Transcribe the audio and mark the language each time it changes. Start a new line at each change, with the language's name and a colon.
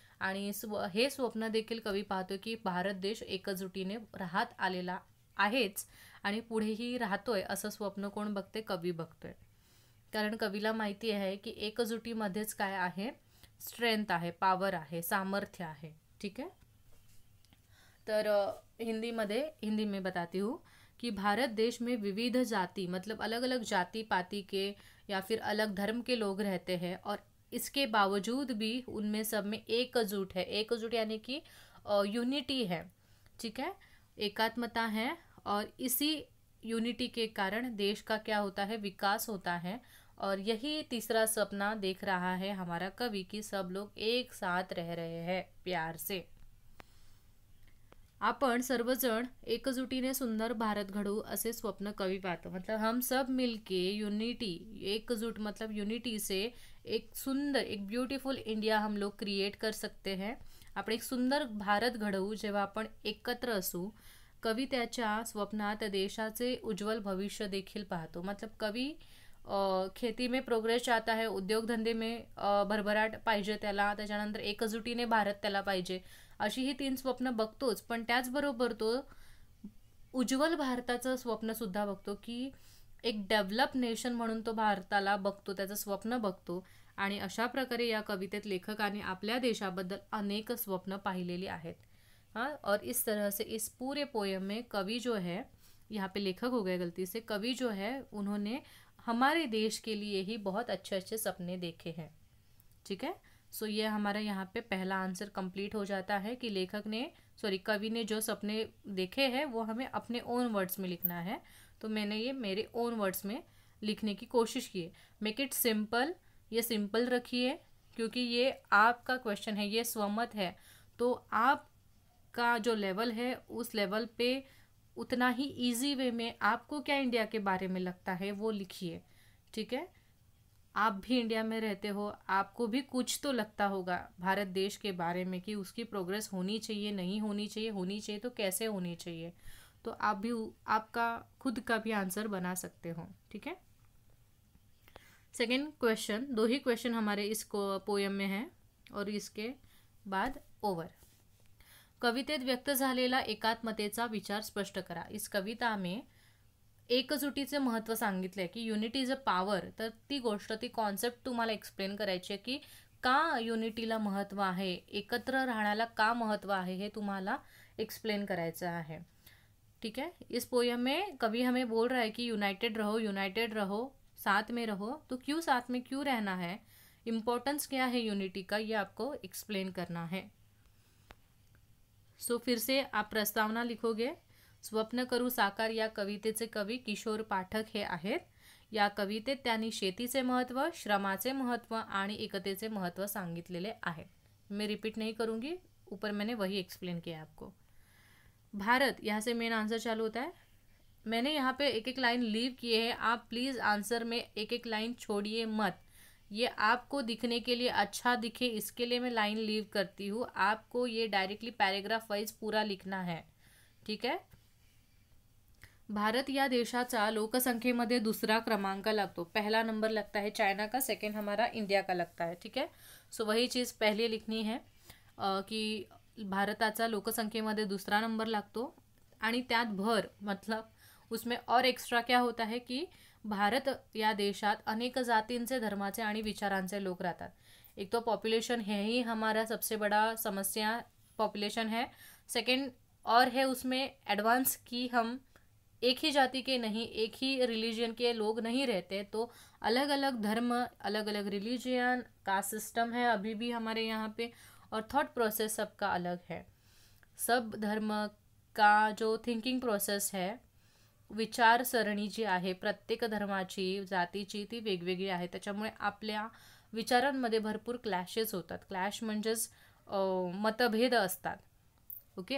Marathi: आणि हे स्वप्न देखील कवी पाहतो की भारत देश एकजुटीने राहत आलेला आहेच आणि पुढेही राहतोय असं स्वप्न कोण बघते? कवी बघतोय. कारण कवीला माहिती आहे की एकजुटीमध्येच काय आहे, स्ट्रेंथ आहे, पॉवर आहे, सामर्थ्य आहे.
Hindi: ठीक है. तर हिंदी में बताती हूँ कि भारत देश में विविध जाति मतलब अलग अलग जाति पाति के या फिर अलग धर्म के लोग रहते हैं और इसके बावजूद भी उनमें सब में एकजुट है. एकजुट यानी कि यूनिटी है. ठीक है, एकात्मता है और इसी यूनिटी के कारण देश का क्या होता है, विकास होता है. और यही तीसरा सपना देख रहा है हमारा कवि कि सब लोग एक साथ रह रहे हैं प्यार से.
Marathi: आपण सर्वजण एकजुटीने सुंदर भारत घडवू असे स्वप्न कवी पाहतो.
Hindi: मतलब हम सब मिलके यूनिटी, एकजुट मतलब यूनिटी से एक सुंदर, एक ब्यूटीफुल इंडिया हम लोग क्रिएट कर सकते हैं.
Marathi: आपण एक सुंदर भारत घडवू जेव्हा आपण एकत्र असू. कवी त्याच्या स्वप्नात देशाचे उज्ज्वल भविष्य देखील पाहतो.
Hindi: मतलब कवी खेती में प्रोग्रेस चाहता है,
Marathi: उद्योगधंदे में भरभराट पाहिजे त्याला, त्याच्यानंतर एकजुटीने भारत त्याला पाहिजे, अशी ही 3 स्वप्न बघतोच. पण त्याचबरोबर तो उज्ज्वल भारताचं स्वप्न सुद्धा बघतो, की एक डेव्हलप नेशन म्हणून तो भारताला बघतो, त्याचं स्वप्न बघतो. आणि अशा प्रकारे या कवितेत लेखकाने आपल्या देशाबद्दल अनेक स्वप्न पाहिलेली आहेत.
Hindi: हाँ, और इस तरह से इस पूरे पोयम में कवि जो है, यहाँ पे लेखक हो गए गलती से, कवि जो है उन्होंने हमारे देश के लिए ही बहुत अच्छे अच्छे सपने देखे हैं. ठीक है. सो ये हमारा यहाँ पे पहला आंसर कंप्लीट हो जाता है कि लेखक ने कवि ने जो सपने देखे हैं वो हमें अपने ओन वर्ड्स में लिखना है. तो मैंने ये मेरे ओन वर्ड्स में लिखने की कोशिश की है. मेक इट सिंपल, ये सिंपल रखिए क्योंकि ये आपका क्वेश्चन है, ये स्वमत है. तो आपका जो लेवल है उस लेवल पे उतना ही इजी वे में आपको क्या इंडिया के बारे में लगता है वो लिखिए. ठीक है. आप भी इंडिया में रहते हो, आपको भी कुछ तो लगता होगा भारत देश के बारे में कि उसकी प्रोग्रेस होनी चाहिए, नहीं होनी चाहिए, होनी चाहिए तो कैसे होनी चाहिए. तो आप भी आपका खुद का भी आंसर बना सकते हो. ठीक है. सेकेंड क्वेश्चन, 2 ही क्वेश्चन हमारे इस पोयम में हैं और इसके बाद ओवर.
Marathi: कवितेत व्यक्त झालेला एकात्मतेचा विचार स्पष्ट करा.
Hindi: इस कविता में
Marathi: एकजुटीचे महत्त्व सांगितलंय की
English: Unity is a power.
Marathi: तर ती गोष्ट, ती कॉन्सेप्ट तुम्हाला एक्सप्लेन करायची आहे की का युनिटीला महत्त्व आहे, एकत्र राहण्याला का महत्त्व आहे, हे तुम्हाला एक्सप्लेन करायचं आहे.
Hindi: ठीक है. इस पोयम में कवि हमें बोल रहा है कि यूनाइटेड रहो, यूनाइटेड रहो, साथ में रहो. तो क्यों साथ में क्यों रहना है, इम्पोर्टेंस क्या है यूनिटी का, ये आपको एक्सप्लेन करना है. सो फिर से आप प्रस्तावना लिखोगे.
Marathi: स्वप्न करू साकार या कवितेचे कवी किशोर पाठक हे आहेत. या कवितेत त्यांनी शेतीचे महत्त्व, श्रमाचे महत्त्व आणि एकतेचे महत्त्व सांगितलेले आहे.
Hindi: मैं रिपीट नहीं करूँगी, ऊपर मैंने वही एक्सप्लेन किया आपको. भारत, यहाँ से मेन आंसर चालू होता है. मैंने यहाँ पे एक एक लाइन लीव किए हैं, आप प्लीज़ आंसर में एक एक लाइन छोड़िए मत. ये आपको दिखने के लिए अच्छा दिखे इसके लिए मैं लाइन लीव करती हूँ. आपको ये डायरेक्टली पैराग्राफ वाइज पूरा लिखना है. ठीक है.
Marathi: भारत या देशाचा लोकसंख्येमध्ये 2रा क्रमांक लागतो.
Hindi: पहला नंबर लगता है चाइना का, सेकेंड हमारा इंडिया का लगता है. ठीक है. सो वही चीज़ पहले लिखनी है कि
Marathi: भारताचा लोकसंख्येमध्ये 2रा नंबर लागतो. आणि त्यात भर,
Hindi: मतलब उसमें और एक्स्ट्रा क्या होता है कि
Marathi: भारत या देशात अनेक जातींचे, धर्माचे आणि विचारांचे लोक राहतात.
Hindi: एक तो पॉपुलेशन है ही हमारा सबसे बड़ा समस्या, पॉपुलेशन है. सेकेंड और है उसमें एडवांस कि हम एक ही जाति के नहीं, एक ही रिलीजन के लोग नहीं रहते. तो अलग अलग धर्म, अलग अलग रिलीजन का सिस्टम है अभी भी हमारे यहाँ पे, और थॉट प्रोसेस सबका अलग है. सब धर्म का जो थिंकिंग प्रोसेस है,
Marathi: विचारसरणी जी आहे प्रत्येक धर्माची, जातीची, ती वेगवेगळी आहे. त्याच्यामुळे आपल्या विचारांमध्ये भरपूर क्लॅशेस होतात. क्लॅश म्हणजेच मतभेद असतात. ओके.